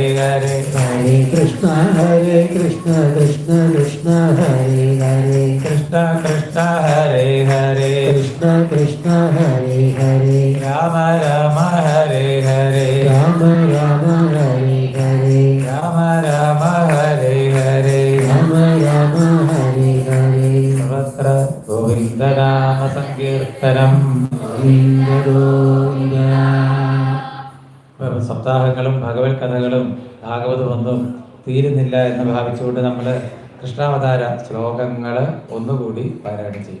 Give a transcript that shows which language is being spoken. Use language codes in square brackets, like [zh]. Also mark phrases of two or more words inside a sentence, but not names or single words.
[ml] ഹരേ ഹരേ കൃഷ്ണ കൃഷ്ണ കൃഷ്ണ ഹരേ ഹരേ കൃഷ്ണ ഹരേ ഹരേ കൃഷ്ണ ഹരേ ഹരേ രാമ രാമ ഹരേ ഹരേ രാമ രാമ ഹരേ ഹരേ രാമ രാമ ഹരേ ഹരേ രാമ രാമ ഹരേ ഹരേ [sa] सर्वत्र गोविन्दनाम सङ्कीर्तनम् गोविन्द गोविन्द. [ml] സപ്താഹങ്ങളും ഭഗവത് കഥകളും ഭാഗവതമൊന്നും തീരുന്നില്ല എന്ന് ഭാവിച്ചുകൊണ്ട് നമ്മൾ കൃഷ്ണാവതാര ശ്ലോകങ്ങൾ ഒന്നുകൂടി പാരായണം ചെയ്യും.